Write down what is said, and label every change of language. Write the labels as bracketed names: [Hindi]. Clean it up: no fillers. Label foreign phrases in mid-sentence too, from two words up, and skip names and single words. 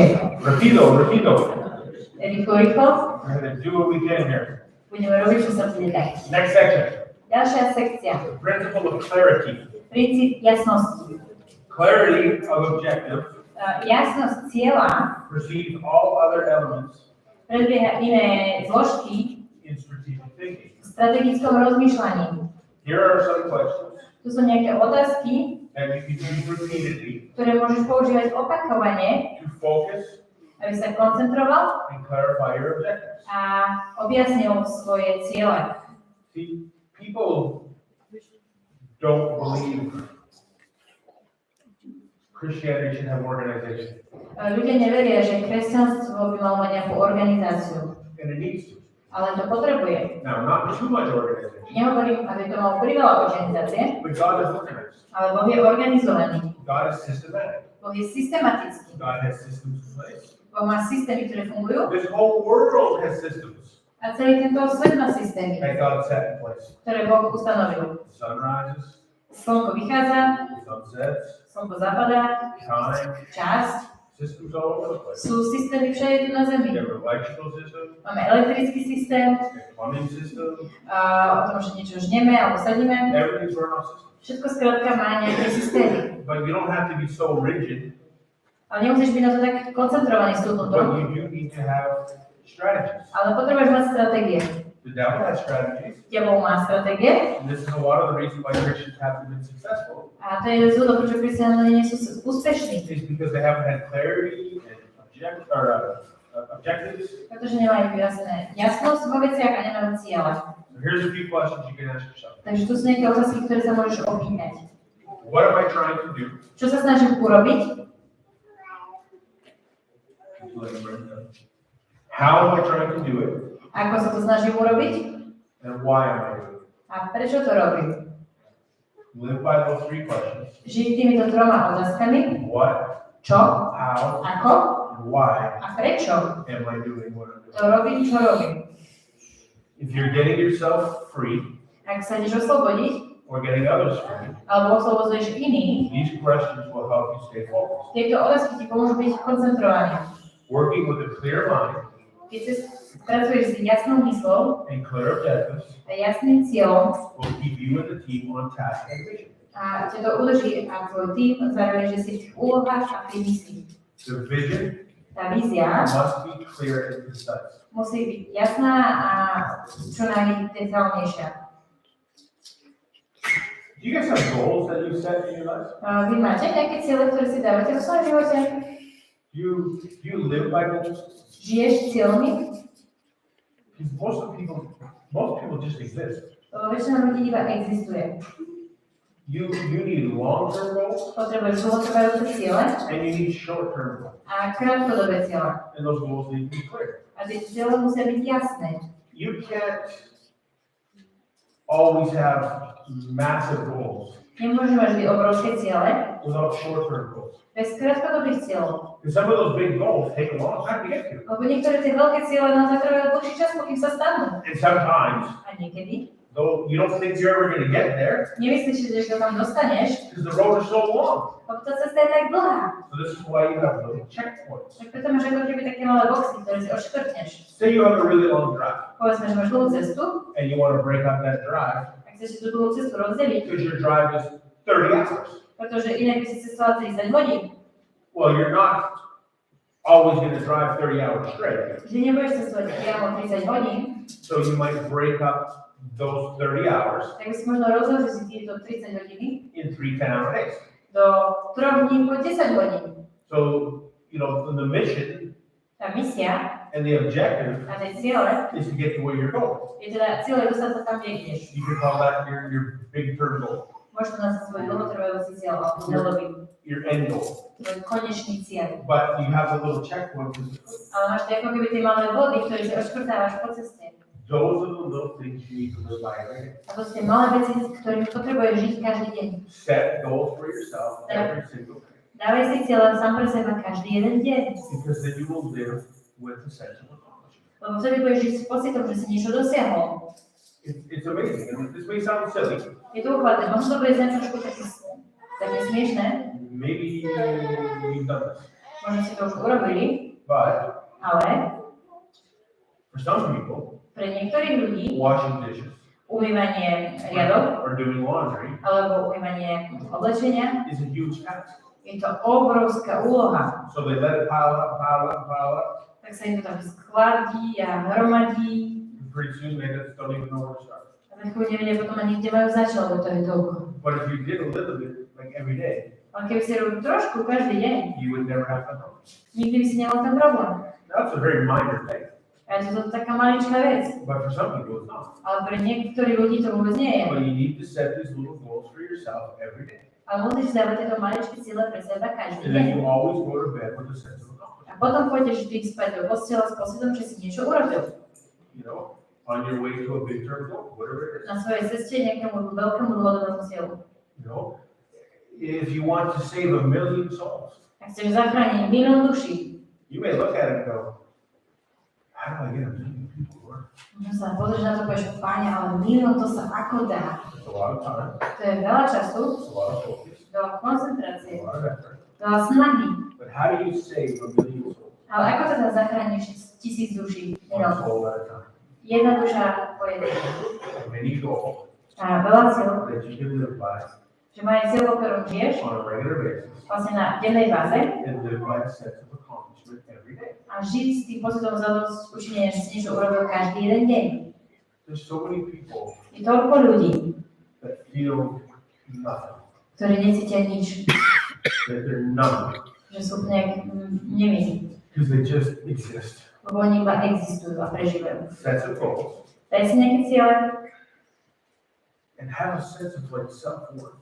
[Spanish] Repito. [Slovak] rýchlo. [English] We're going to do what we can here. [Slovak] Budeme robiť, čo sa bude dať. [English] Next section. [Slovak] Ďalšia sekcia. [English] The principle of clarity. [Slovak] Princíp jasnosti. [English] Clarity of objective [Slovak] Jasnosť cieľa [English] precedes all other elements [Slovak] predbieha iné zložky [English] in strategic thinking. [Slovak] v strategickom rozmýšľaní. [English] Here are some questions [Slovak] Tu sú nejaké otázky, [English] that you can use repeatedly [Slovak] ktoré môžeš používať opakovane, [English] to focus [Slovak] aby sa koncentroval [English] and clarify your objectives. [Slovak] a objasnil svoje ciele. [English] See, people don't believe Christianity should have organization, [Slovak] Ľudia neveria, že kresťanstvo by malo mať nejakú organizáciu, [English] and it needs to. [Slovak] ale to potrebuje. [English] Now, not too much organization, [Slovak] Nehovorím, aby to malo priveľa organizácie, [English] but God is organized. [Slovak] ale Boh je organizovaný. [English] God is systematic. [Slovak] Boh je systematický. [English] God has systems in place. [Slovak] Boh má systémy, ktoré fungujú [English] This whole world has systems [Slovak] a celý tento svet má systémy, [English] that God set in place. [Slovak] ktoré Boh ustanovil. [English] The sun rises, [Slovak] Slnko vychádza, [English] the sun sets, [Slovak] slnko zapadá, [English] time, [Slovak] čas, [English] systems all over the place. [Slovak] sú systémy všade tu na Zemi. [English] You have an electrical system, [Slovak] Máme elektrický systém, [English] a plumbing system, [Slovak] o tom, že niečo žneme alebo sadíme. [English] everything's run off system. [Slovak] Všetko skrátka má nejaké systémy. [English] But you don't have to be so rigid, [Slovak] Ale nemusíš byť na to tak koncentrovaný s touto, [English] but you do need to have strategies. [Slovak] ale potrebuješ mať stratégie. [English] The devil has strategies, [Slovak] Diabol má stratégie [English] and this is a lot of the reason why Christians haven't been successful, [Slovak] a to je dôvod, prečo kresťania nie sú úspešní. [English] is because they haven't had clarity and objectives. [Slovak] Pretože nemajú jasnosť vo veciach a nemajú ciele. [English] So here's a few questions you can ask yourself. [Slovak] Takže tu sú nejaké otázky, ktoré sa môžeš opýtať. [English] What am I trying to do? [Slovak] Čo sa snažím urobiť? [English] How am I trying to do it? [Slovak] Ako sa to snažím urobiť? [English] And why am I doing it? [Slovak] A prečo to robím? [English] Live by those three questions. [Slovak] Žiť týmito troma otázkami. [English] What, [Slovak] Čo? [English] how, [Slovak] Ako? [English] and why [Slovak] A prečo? [English] am I doing what I'm [Slovak] To [English] doing? [Slovak] robím, čo robím. [English] If you're getting yourself free [Slovak] Ak sa ideš oslobodiť, [English] or getting others free, [Slovak] alebo oslobodzuješ iných, [English] these questions will help you stay focused. [Slovak] tieto otázky ti pomôžu byť koncentrovaný. [English] Working with a clear mind [Slovak] Keď sa pracuješ s jasnou myslou [English] and clear objectives [Slovak] a jasným cieľom [English] will keep you and the team on task and vision. [Slovak] a ťa to udrží a tvoj tým, zároveň, že si v tých úlohách a v tej misii. [English] The vision [Slovak] Tá vízia [English] must be clear and precise. [Slovak] musí byť jasná a čo najdetailnejšia. [English] Do you guys have goals that you set in your life? [Slovak] Vy máte nejaké ciele, ktoré si dávate vo svojom živote? [English] Do you live by goals? [Slovak] Žiješ cieľmi? [English] Because most people just exist. [Slovak] Lebo väčšina ľudí iba existuje. [English] You need long-term goals [Slovak] Potrebuješ dlhotrvajúce ciele [English] and you need short-term goals. [Slovak] a krátkodobé ciele. [English] And those goals need to be clear. [Slovak] A tie ciele musia byť jasné. [English] You can't always have massive goals [Slovak] Nemôžeš mať vždy obrovské ciele [English] without short-term goals. [Slovak] bez krátkodobých cieľov. [English] Because some of those big goals take a long time to get to. [Slovak] Lebo niektoré tie veľké ciele nám zatrvajú dlhší čas, pokým sa stanú. [English] And sometimes, [Slovak] A niekedy [English] though you don't think you're ever going to get there, [Slovak] nemyslíš, že sa tam dostaneš, [English] because the road is so long. [Slovak] lebo tá cesta je tak dlhá. [English] So this is why you have little checkpoints. [Slovak] Tak preto máš ako keby také malé boxy, ktoré si odškrtneš. [English] Say you have a really long drive [Slovak] Povedzme, že máš dlhú cestu [English] and you want to break up that drive [Slovak] a chceš si tú dlhú cestu rozdeliť, [English] because your drive is 30 hours. [Slovak] pretože inak by si cestoval 30 hodín. [English] Well, you're not always going to drive 30 hours straight. [Slovak] Že nebudeš cestovať priamo 30 hodín, [English] So you might break up those 30 hours [Slovak] tak by si možno rozhodol, že si tieto 30 hodiny [English] in 3 10-hour days. [Slovak] do 3 dní po 10 hodín. [English] So, you know, the mission [Slovak] Tá misia [English] and the objective [Slovak] a tie ciele [English] is to get to where you're going. [Slovak] je teda cieľ je dostať sa tam, kde ideš. [English] You can call that your big term goal, [Slovak] Môžeš to nazvať svoj dlhotrvajúci cieľ, alebo cieľový, [English] your end goal. [Slovak] tvoj konečný cieľ. [English] But you have a little checkpoints. [Slovak] Ale máš tie ako keby tie malé body, ktoré si odškrtávaš po ceste. [English] Those are the little things you need to live by, right? [Slovak] A to sú tie malé veci, ktorými potrebuješ žiť každý deň. [English] Set goals for yourself every single day. [Slovak] Dávaj si cieľ sám pre seba každý jeden deň. [English] Because then you will live with the sense of accomplishment. [Slovak] Lebo vtedy budeš žiť s pocitom, že si niečo dosiahol. [English] It's amazing. And this may sound silly. [Slovak] Je to uchváľte, možno to bude znať trošku také smiešné, [English] Maybe you've done this. [Slovak] možno si to už urobili, [English] But [Slovak] ale [English] for some people, [Slovak] pre niektorých ľudí [English] washing dishes [Slovak] umývanie riadov [English] or doing laundry [Slovak] alebo umývanie oblečenia [English] is a huge task. [Slovak] je to obrovská úloha. [English] So they let it pile up, pile up, pile up. [Slovak] Tak sa im to tam skladí a hromadí [English] And pretty soon they just don't even know where to start. [Slovak] a za chvíľu nevedia potom ani kde majú začať, lebo to je toľko. [English] But if you did a little bit, like every day, [Slovak] Ale keby si robil trošku každý deň, [English] you would never have that problem. [Slovak] nikdy by si nemal ten problém. [English] That's a very minor thing. [Slovak] A je to taká maličká vec. [English] But for some people, it's not. [Slovak] Ale pre niektorých ľudí to vôbec nie je. [English] But you need to set these little goals for yourself every day. [Slovak] Ale musíš dávať tieto maličké ciele pre seba každý [English] And [Slovak] deň. [English] then you always go to bed with a sense of accomplishment. [Slovak] A potom pôjdeš vždy spať do postela s pocitom, že si niečo urobil. [English] You know, on your way to a big term goal, whatever it is. [Slovak] Na svojej ceste nejakému veľkému dlhodobému cieľu. [English] You know, if you want to save 1 million souls, [Slovak] Ak chceš zachrániť milión duší, [English] you may look at it and go, how do I get 1 million people to work? [Slovak] možno sa pozrieš na to, povieš, páne, ale milión to sa ako dá. [English] It's a lot of time, [Slovak] To je veľa času, [English] it's a lot of focus, [Slovak] veľa [English] a [Slovak] koncentrácie, [English] lot of effort. [Slovak] veľa snahy. [English] But how do you save 1 million souls? [Slovak] Ale ako teda zachrániš 1000 duší? [English] One [Slovak] Milión. [English] soul at a time. [Slovak] Jedna duša po jednej. [English] Many goals [Slovak] A veľa cieľ, [English] that you can live by [Slovak] že majú cieľ, o ktorom žiješ, [English] on a regular basis [Slovak] vlastne na dennej báze [English] and live by a sense of accomplishment every day. [Slovak] a žiť s tým pocitom zadosť učinenia, že si niečo urobil každý jeden deň. [English] There's so many people [Slovak] Je toľko ľudí, [English] that feel nothing, [Slovak] ktorí necítia nič, [English] that they're numb, [Slovak] že sú nejak nevinní, [English] because they just exist. [Slovak] lebo oni iba existujú a prežívajú. [English] Sets of goals [Slovak] Daj si nejaké ciele [English] and have a sense of like self-worth.